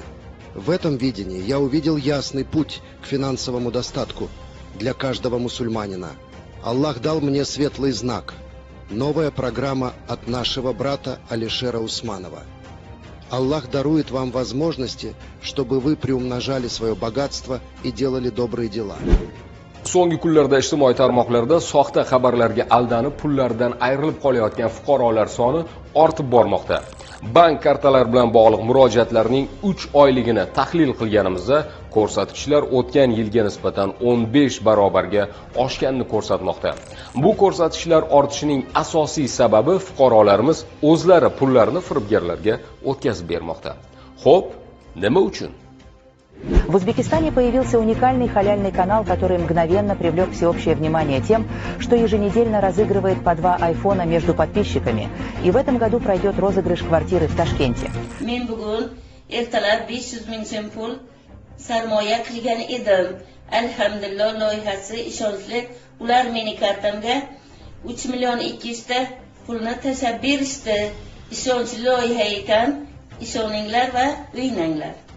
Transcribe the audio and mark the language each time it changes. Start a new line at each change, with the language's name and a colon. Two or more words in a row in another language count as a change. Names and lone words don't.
Russian: В этом видении я увидел ясный путь к финансовому достатку для каждого мусульманина. Аллах дал мне светлый знак. Новая программа от нашего брата Алишера Усманова. Аллах дарует вам возможности, чтобы вы приумножали свое богатство и делали добрые дела.
Uzbek: So'nggi kunlarda ijtimoiy tarmoqlarda soxta xabarlarga aldanib pullaridan ayrilib qolayotgan fuqarolar soni ortib bormoqda. Bank kartalari bilan bog'liq murojaatlarning 3 oyligini tahlil qilganimizda ko'rsatkichlar o'tgan yilga nisbatan 15 barobarga oshganini ko'rsatmoqda. Bu ko'rsatkichlar ortishining asosiy sababi fuqarolarimiz o'zlari pullarini firibgarlarga o'tkazib bermoqda. Xo'p, nima uchun?
Russian: В Узбекистане появился уникальный халяльный канал, который мгновенно привлек всеобщее внимание тем, что еженедельно разыгрывает по 2 айфона между подписчиками. И в этом году пройдет розыгрыш квартиры в Ташкенте.
Uzbek: Men bugun ertalab 500 ming so'm pul sarmoya qilgan edim. Alhamdulillah loyihasi ishonchli. Ular meni kartamga 3 million 200 ta pulni tashlab berishdi. Ishonchli loyiha ekan, ishoninglar va o'ynanglar.